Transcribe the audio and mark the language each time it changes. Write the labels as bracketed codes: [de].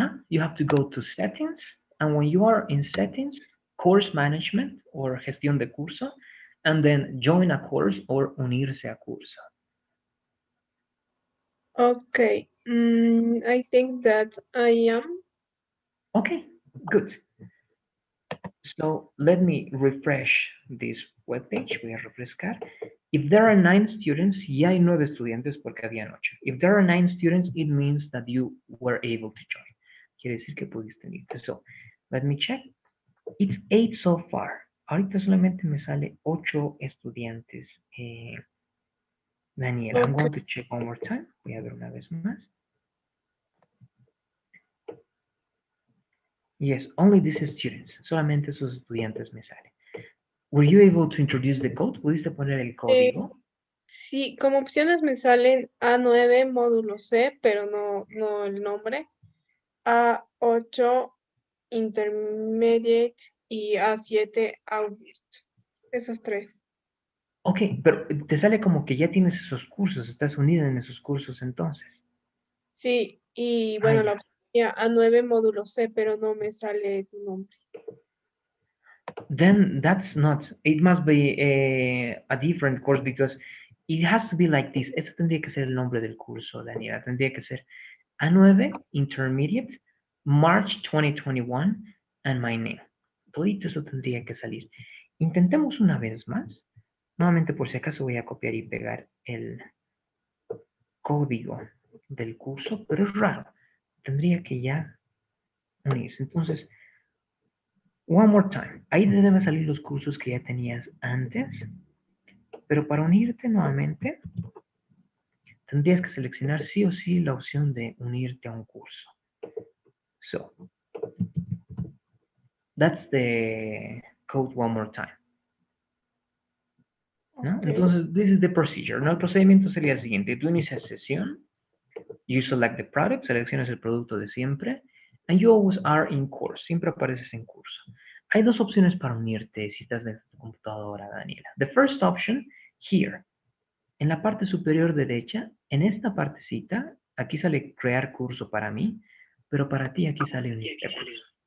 [en] You have to go to settings, and when you are in settings, course management or [es] gestión de curso, [en] and then join a course or [es] unirse a curso. [en] Okay. I think that I am. Okay, good. So let me refresh this webpage. [es] Voy a refrescar. [en] If there are 9 students, [es] ya hay 9 estudiantes porque habían 8. [en] If there are 9 students, it means that you were able to join. [es] Quiere decir que pudiste unirte. [en] So let me check. It's 8 so far. [es] Ahorita solamente me sale 8 estudiantes. Daniel, I'm [en] Okay. going to check one more time. [es] Voy a ver una vez más. [en] Yes, only these students. [es] Solamente esos estudiantes me salen. [en] Were you able to introduce the code? [es] ¿Pudiste poner el código? Sí, como opciones me salen A9 módulo C, pero no el nombre. A8 intermediate y A7 August. Esas tres. Ok, pero te sale como que ya tienes esos cursos, estás unida en esos cursos entonces. Sí, y Ah, bueno, la ya. opción sería A9 módulo C, pero no me sale tu nombre. [en] Then that's not, it must be a different course because it has to be like this. [es] Ese tendría que ser el nombre del curso, Daniela. Tendría que ser A9 Intermediate, March 2021, [en] and my name. [es] Todito eso tendría que salir. Intentemos una vez más. Nuevamente, por si acaso, voy a copiar y pegar el código del curso, pero es raro. Tendría que ya unirse. Entonces, [en] one more time. [es] Ahí te deben salir los cursos que ya tenías antes, pero para unirte nuevamente, tendrías que seleccionar sí o sí la opción de unirte a un curso. [en] So, that's the code one more time. [es] ¿No? Ok. Entonces, [en] this is the procedure, [es] ¿no? El procedimiento sería el siguiente. Tú inicias sesión, [en] you select the product, [es] seleccionas el producto de siempre, [en] and you always are in course, [es] siempre apareces en curso. Hay dos opciones para unirte si estás en tu computadora, Daniela. [en] The first option, here, [es] en la parte superior derecha, en esta partecita, aquí sale crear curso para mí, pero para ti aquí sale unirte a curso.